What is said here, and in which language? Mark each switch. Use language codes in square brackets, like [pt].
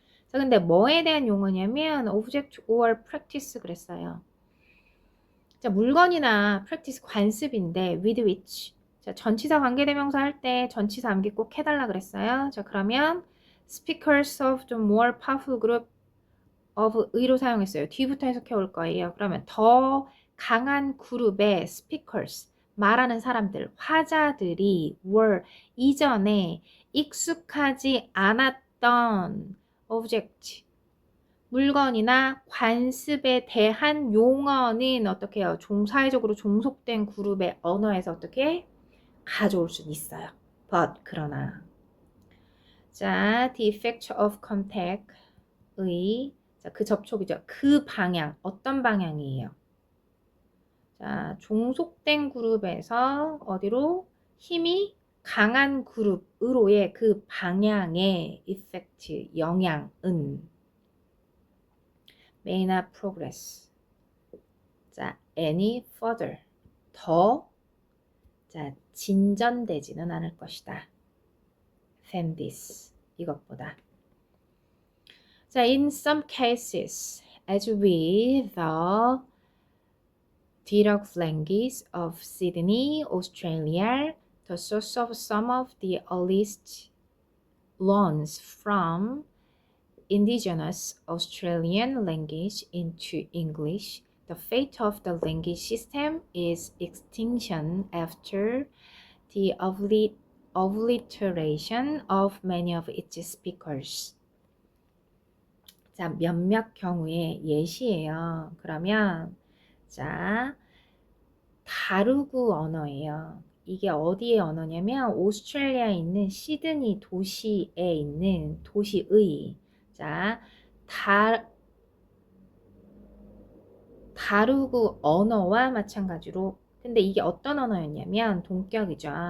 [ko] 자, 근데 뭐에 대한 용어냐면 [en] object or practice [ko] 그랬어요. 자, 물건이나 practice 관습인데 with which. 자, 전치사 관계대명사 할 때 전치사 암기 꼭 해달라 그랬어요. [en] 자, 그러면 speakers of the more powerful group of [ko] 의로 사용했어요. 뒤부터 해석해 올 거예요. 그러면 더 강한 그룹의 speakers, 말하는 사람들, 화자들이 were, 이전에 익숙하지 않았던 object, 물건이나 관습에 대한 용어는 어떻게 해요? 사회적으로 종속된 그룹의 언어에서 어떻게 가져올 수 있어요. but, 그러나. 자, the effect of contact의, 자, 그 접촉이죠. 그 방향, 어떤 방향이에요? 자, 종속된 그룹에서 어디로? 힘이 강한 그룹으로의 그 방향의 effect, 영향은 [en] may not progress. 자, any further. [ko] 더, 자, 진전되지는 않을 것이다. [en] than this. [ko] 이것보다. [en] 자, in some cases, as with the dialect language of Sydney, Australia, the source of some of the earliest loans from indigenous Australian language into English, the fate of the language system is extinction after the obliteration of many of its speakers. [ko] 자, 몇몇 경우의 예시예요. 그러면 자, 다루구 언어예요. 이게 어디의 언어냐면 오스트레일리아에 있는 시드니 도시에 있는 도시의 자, 다루구 언어와 마찬가지로 근데 이게 어떤 언어였냐면 동격이죠.